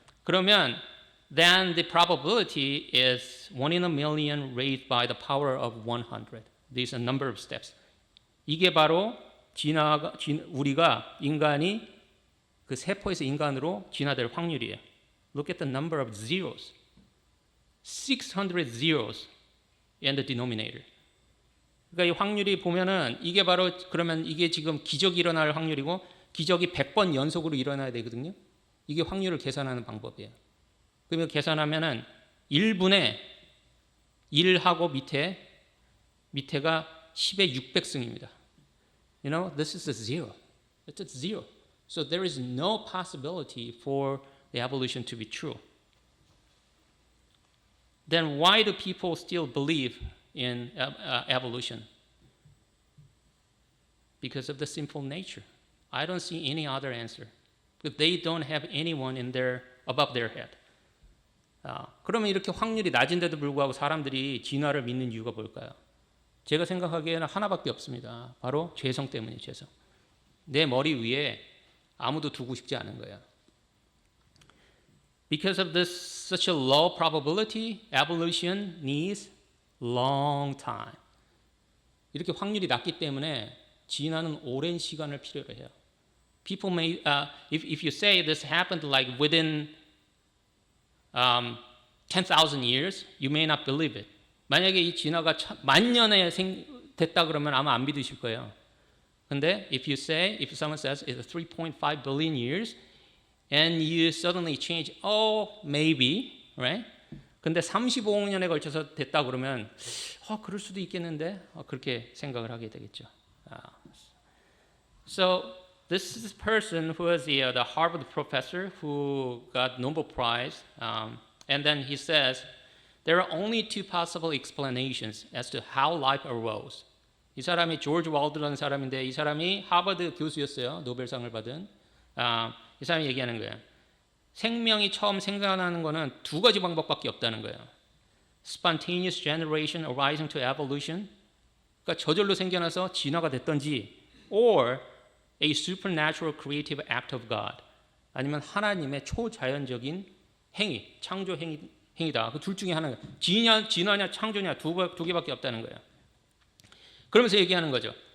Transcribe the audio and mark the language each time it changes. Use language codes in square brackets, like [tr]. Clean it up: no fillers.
[ko] 그러면 [en] then the probability is 1 in a million raised by the power of 100. These are number of steps. [ko] 이게 바로 우리가 인간이 그 세포에서 인간으로 진화될 확률이에요. [en] Look at the number of zeros. 600 zeros in the denominator. [ko] 그러니까 이 확률이 보면은 이게 바로 그러면 이게 지금 기적이 일어날 확률이고 기적이 100번 연속으로 일어나야 되거든요. 이게 확률을 계산하는 방법이에요. 그러면 계산하면은 1분의 1하고 밑에가 10의 600승입니다. [en] You know, this is a zero. It's a zero. So there is no possibility for the evolution to be true. Then why do people still believe in evolution? Because of the simple nature. I don't see any other answer. Because they don't have anyone above their head. [ko] 그러면 이렇게 확률이 낮은데도 불구하고 사람들이 진화를 믿는 이유가 뭘까요? 제가 생각하기에는 하나밖에 없습니다. 바로 죄성 때문이에요. 죄성. 내 머리 위에 아무도 두고 싶지 않은 거예요. [en] Because of this such a low probability, evolution needs long time. [ko] 이렇게 확률이 낮기 때문에 진화는 오랜 시간을 필요로 해요. [en] People may, if you say this happened like within 10,000 years, you may not believe it. [ko] 만약에 이 진화가 만 년에 됐다 그러면 아마 안 믿으실 거예요. 근데 [en] if someone says it's 3.5 billion years, and you suddenly change, maybe, right? [ko] 근데 35억 년에 걸쳐서 됐다 그러면 그럴 수도 있겠는데 그렇게 생각을 하게 되겠죠. [en] So this is a person who is the Harvard professor who got Nobel Prize, and then he says there are only two possible explanations as to how life arose. [ko] 이 사람이 조지 월드라는 사람인데 이 사람이 하버드 교수였어요. 노벨상을 받은. 이 사람이 얘기하는 거예요. 생명이 처음 생겨나는 거는 두 가지 방법밖에 없다는 거예요. [en] Spontaneous generation arising to evolution. [ko] 그러니까 저절로 생겨나서 진화가 됐던지, [en] or a supernatural creative act of God. [ko] 아니면 하나님의 초자연적인 행위, 창조 행위다. 그 둘 중에 하나가 진화냐 창조냐 두 개밖에 없다는 거예요. 그러면서 얘기하는 거죠.